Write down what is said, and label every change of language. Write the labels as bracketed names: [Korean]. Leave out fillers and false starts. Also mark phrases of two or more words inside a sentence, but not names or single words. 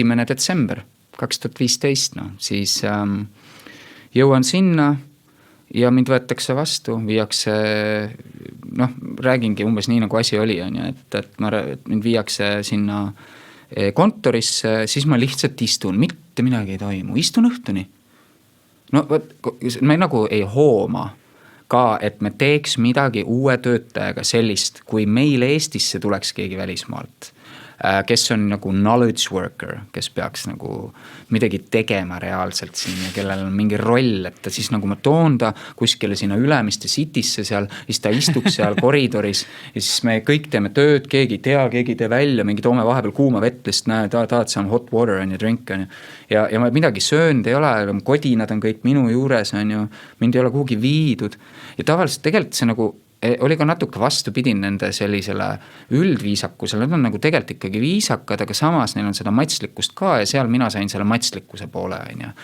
[Estonian] detsember 2015, no siis jõuan sinna ja mind võetakse vastu, viiakse, noh, räägingi umbes nii, nagu asi oli, on ju, et mind viiakse sinna kontorisse, siis ma lihtsalt istun, mitte midagi ei toimu, istun õhtuni. No me nagu ei hooma ka, et me teeks midagi uue töötajaga sellist, kui meil Eestisse tuleks keegi välismaalt, kes on nagu [English] knowledge worker, [Estonian] kes peaks nagu midagi tegema reaalselt siin ja kellel on mingi roll, et siis nagu ma toon ta kuskile sinna Ülemiste Citysse seal, siis ta istuks seal koridoris ja siis me kõik teeme tööd, keegi ei tee välja, mingi toome vahepeal kuuma vett, lihtsalt näe, tahad [English] some hot water [Estonian] on ju, drink on ju. Ja ma midagi söönud ei ole, kodinad on kõik minu juures on ju, mind ei ole kuhugi viidud ja tavaliselt tegelikult see nagu oli ka natuke vastupidi nende sellisele üldviisakusele, nad on nagu tegelikult ikkagi viisakad, aga samas neil on seda matslikkust ka ja seal mina sain selle matslikkuse poole, on ju.